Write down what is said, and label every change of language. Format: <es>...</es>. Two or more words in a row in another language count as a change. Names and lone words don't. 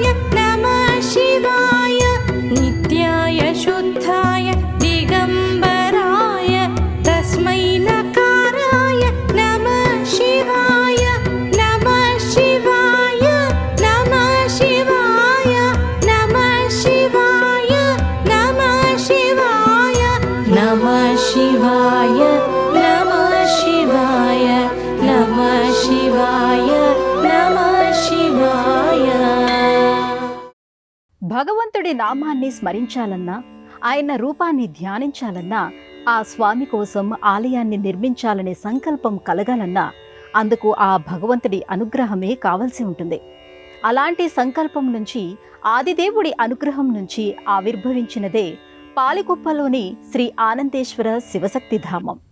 <sa>नमः शिवाय नित्याय शुद्धाय दिगम्बराय तस्मै नकाराय नमः शिवाय नमः शिवाय नमः शिवाय नमः शिवाय नमः शिवाय नमः शिवाय नमः शिवाय नमः शिवाय नमः शिवाय.</sa> <te>భగవంతుడి నామాన్ని స్మరించాలన్నా, ఆయన రూపాన్ని ధ్యానించాలన్నా, ఆ స్వామి కోసం ఆలయాన్ని నిర్మించాలనే సంకల్పం కలగాలన్నా అందుకు ఆ భగవంతుడి అనుగ్రహమే కావలసి ఉంటుంది. అలాంటి సంకల్పం నుంచి, ఆదిదేవుడి అనుగ్రహం నుంచి ఆవిర్భవించినదే పాలికుప్పలోని శ్రీ ఆనందేశ్వర శివశక్తి ధామం.</te>